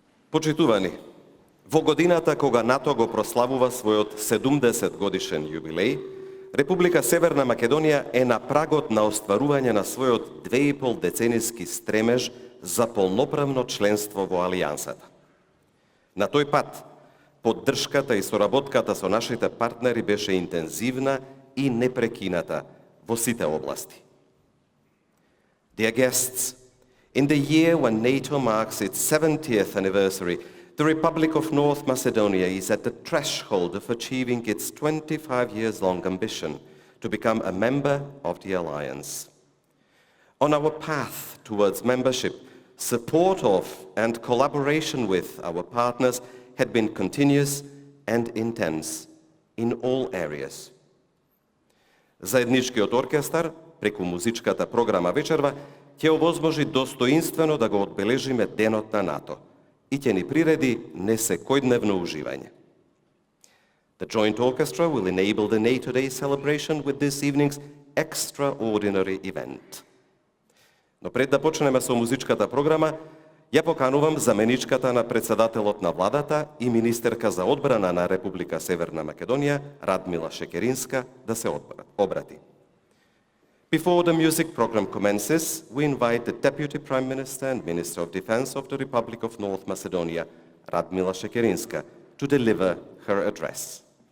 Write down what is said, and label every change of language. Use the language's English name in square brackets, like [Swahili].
[Macedonian] Почитувани, во годината кога НАТО го прославува својот 70 годишен јубилеј, Република Северна Македонија е на прагот на остварување на својот 2,5 деценијски стремеж за полноправно членство во Алијансата. На тој пат, поддршката и соработката со нашите партнери беше интензивна и непрекината во сите области. [English] Dear guests, in the year when NATO marks its 70th anniversary, the Republic of North Macedonia is at the threshold of achieving its 25 years-long ambition to become a member of the Alliance. On our path towards membership, support of and collaboration with our partners had been continuous and intense in all areas. [Macedonian] Заедничкиот оркестар, преку музичката програма вечерва, ќе овозможи достоинствено да го одбележиме Денот на НАТО и ќе ни приреди несекојдневно уживање. [English] The Joint Orchestra will enable the NATO Day celebration with this evening's extraordinary event. [Macedonian] Но пред да почнеме со музичката програма, ја поканувам заменичката на председателот на владата и министерка за одбрана на Република Северна Македонија, Радмила Шекеринска, да се обрати. [English] Before the music program commences, we invite the Deputy Prime Minister and Minister of Defense of the Republic of North Macedonia, Radmila Šekerinska, to deliver her address.